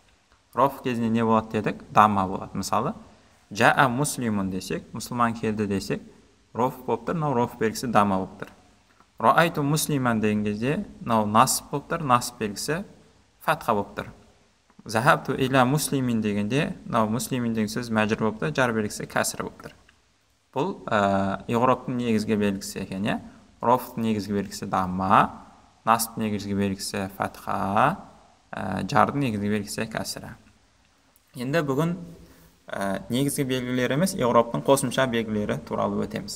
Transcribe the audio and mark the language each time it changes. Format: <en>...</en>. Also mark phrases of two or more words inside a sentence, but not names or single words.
<kk>Роф кезінде не болады дедік? Дама болады. Мысалы,</kk> <ar>جاء مسلم</ar> <kk>десек, мұсылман келді десек, роф болып тұр, роф белгісі дама болып тұр.</kk> <ar>رأيت مسلما</ar> <kk>деген кезде, насып болып тұр, насып белгісі фатха болып тұр.</kk> <ar>ذهبت إلى مسلم</ar> <kk>дегенде, муслимин деген сөз мәжір болып тұр, жар белгісі кәсір болып тұр. Бұл иғроптың негізгі белгісі екен, е? Рофтың негізгі белгісі дама, насыптың негізгі белгісі фатха, жардың негізгі белгісі кәсірі. Енді бүгін негізгі белгілері емес, иғроптың қосымша белгілері туралы өтеміз.</kk>